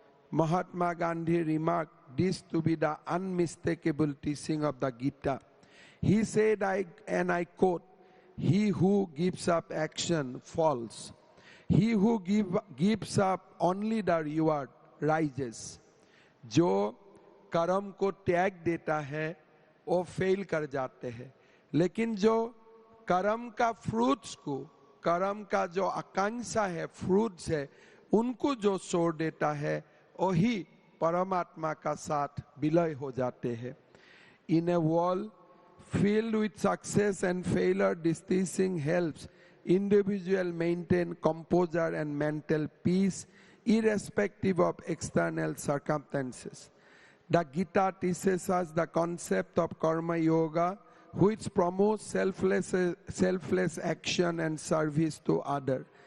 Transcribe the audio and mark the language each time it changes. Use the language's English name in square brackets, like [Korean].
[English] Mahatma Gandhi remarked this to be the unmistakable teaching of the Gita. He said, and I quote, "He who gives up action falls. He who gives up only the reward rises." [Hindi] जो कर्म को त्याग देता है वो fail कर जाते हैं, लेकिन जो कर्म का फ्रूट्स को, कर्म का जो आकांक्षा है, फ्रूट्स है, उनको जो छोड़ देता है वही परमात्मा का साथ विलय हो जाते हैं. [English] In a world filled with success and failure, this teaching helps individuals maintain composure and mental peace irrespective of external circumstances. The Gita teaches us the concept of karma yoga, which promotes selfless action and service to others.